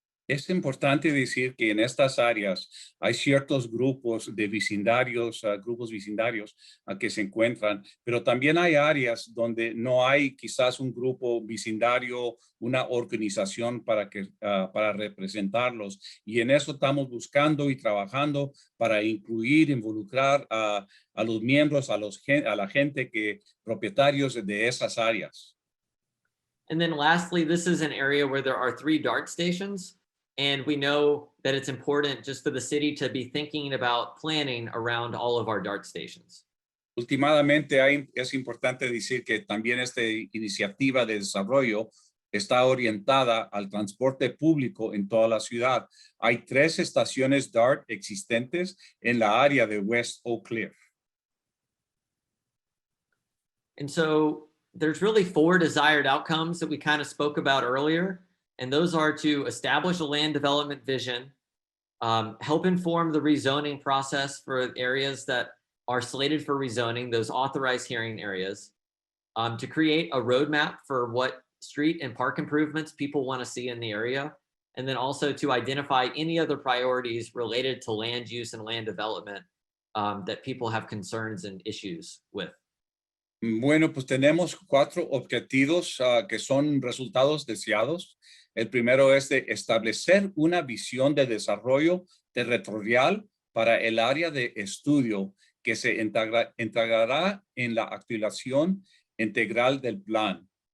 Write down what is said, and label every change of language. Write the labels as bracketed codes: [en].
[es] Es importante decir que en estas áreas hay ciertos grupos de vecindarios, grupos vecindarios que se encuentran, pero también hay áreas donde no hay quizás un grupo vecindario, una organización para representarlos. Y en eso estamos buscando y trabajando para incluir, involucrar a los miembros, a la gente propietarios de esas áreas. [en] And then lastly, this is an area where there are 3 DART stations. And we know that it's important just for the city to be thinking about planning around all of our DART stations. [es] Últimamente es importante decir que también esta iniciativa de desarrollo está orientada al transporte público en toda la ciudad. Hay 3 estaciones DART existentes en la área de West Oak Cliff. [en] And so there's really 4 desired outcomes that we kind of spoke about earlier. And those are to establish a land development vision, help inform the rezoning process for areas that are slated for rezoning, those authorized hearing areas, to create a roadmap for what street and park improvements people want to see in the area, and then also to identify any other priorities related to land use and land development that people have concerns and issues with. [es] Bueno, pues tenemos 4 objetivos que son resultados deseados. El primero es de establecer una visión de desarrollo territorial para el área de estudio que se integrará en la actualización integral del plan.